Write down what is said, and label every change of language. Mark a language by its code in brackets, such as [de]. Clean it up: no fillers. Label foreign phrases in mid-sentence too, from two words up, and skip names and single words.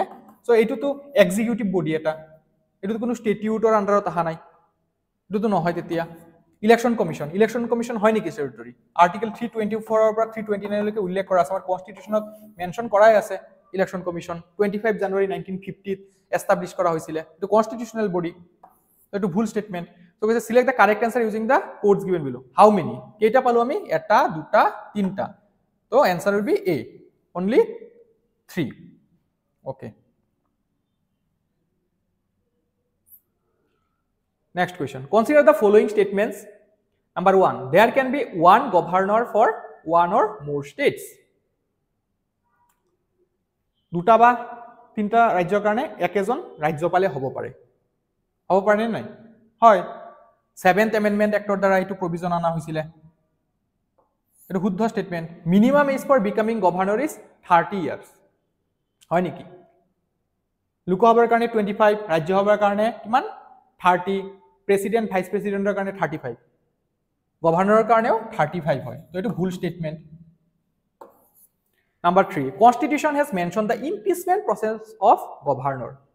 [as] সো এইটোতো [en] executive body [as] এটা এটোতো কোনো স্টেটিউটৰ আণ্ডাৰত অহা নাই এটোতো নহয় তেতিয়া ইলেকশন কমিশন হয় নেকি [en] statutory article [as] 324 ৰ পৰা 329 লৈকে উল্লেখ কৰা আছে আমাৰ কনষ্টিটিউচনত মেনশ্যন কৰাই আছে ইলেকশন কমিশন 25 জানুৱাৰী 1950 ত এস্টাবলিশ কৰা হৈছিল এটো [en] constitutional body [as] এটো ভুল স্টেটমেন্ট [en] So we select the correct answer using the codes given below. How many? [as] কেইটা পালোঁ আমি এটা, দুটা, তিনিটা. [en] So answer will be A. Only 3. Okay. Next question. Consider the following statements. Number 1. There can be one governor for one or more states. [as] দুটা বা তিনিটা ৰাজ্যৰ কাৰণে একেজন ৰাজ্যপাল হ'ব পাৰে. হ'ব পাৰে নহয়? হয়. 7th Amendment Act দ্বাৰা এইটো প্ৰভিজন আনা হৈছিল এটো শুদ্ধ স্টেটমেন্ট [en] Minimum age for becoming governor is 30 years [as] হয় নেকি লোকসভাৰ কাৰণে 25 ৰাজ্যসভাৰ কাৰণে কিমান 30 প্ৰেসিডেন্ট ভাইস প্ৰেসিডেন্টৰ কাৰণে 35 গভৰ্ণৰৰ কাৰণেও 35 হয় তো এটো ভুল স্টেটমেন্ট [en] Number 3 Constitution has mention the impeachment process of governor